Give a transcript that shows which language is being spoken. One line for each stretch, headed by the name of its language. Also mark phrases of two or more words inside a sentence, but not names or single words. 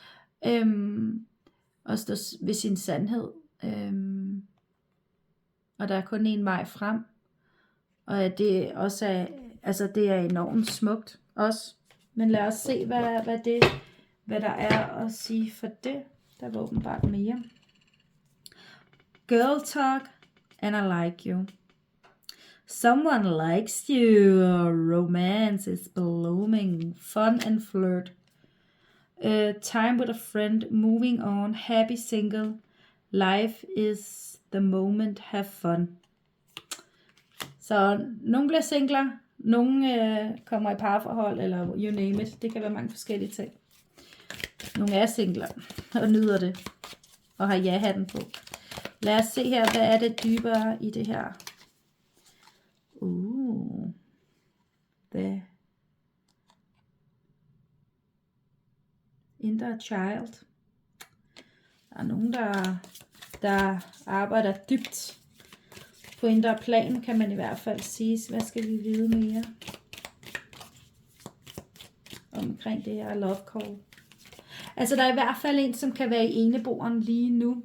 Danish: Og stå ved sin sandhed. Og der er kun en vej frem. Og at det også er, altså det er enormt smukt også. Men lad os se, hvad der er at sige for det. Der var åbenbart mere.
English: Girl talk, and I like you. Someone likes you. Romance is blooming. Fun and flirt. Time with a friend. Moving on. Happy single. Life is the moment. Have fun.
Danish: Så nogle bliver singler. Nogle kommer i parforhold.
English: Eller you name it.
Danish: Det kan være mange forskellige ting. Nogle er singler. Og nyder det. Og har ja-hatten på. Lad os se her. Hvad er det dybere i det her?
English: The inner child.
Danish: Der er nogen, der arbejder dybt på indre plan, kan man i hvert fald sige. Hvad skal vi vide mere omkring det her
English: love call?
Danish: Altså der er i hvert fald en, som kan være i eneboeren lige nu.